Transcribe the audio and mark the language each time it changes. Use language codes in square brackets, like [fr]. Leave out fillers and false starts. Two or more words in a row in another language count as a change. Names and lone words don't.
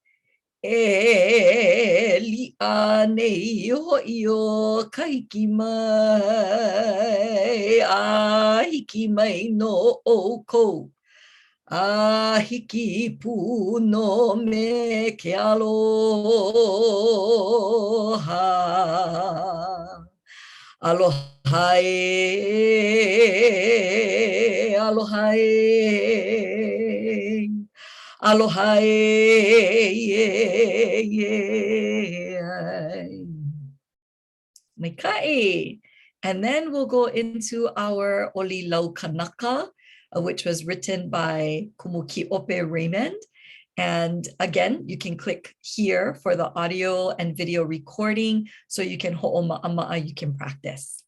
[haw] E li'a nei ho'i o ka hiki mai, a hiki mai no ʻoukou, a hiki pu no me ke aloha. Aloha e, aloha e. Aloha e, Maikai. [en] And then we'll go into our Oli Laukanaka, which was written by Kumukiʻope Raymond. And again, you can click here for the audio and video recording so you can ho'oma'ama'a, you can practice.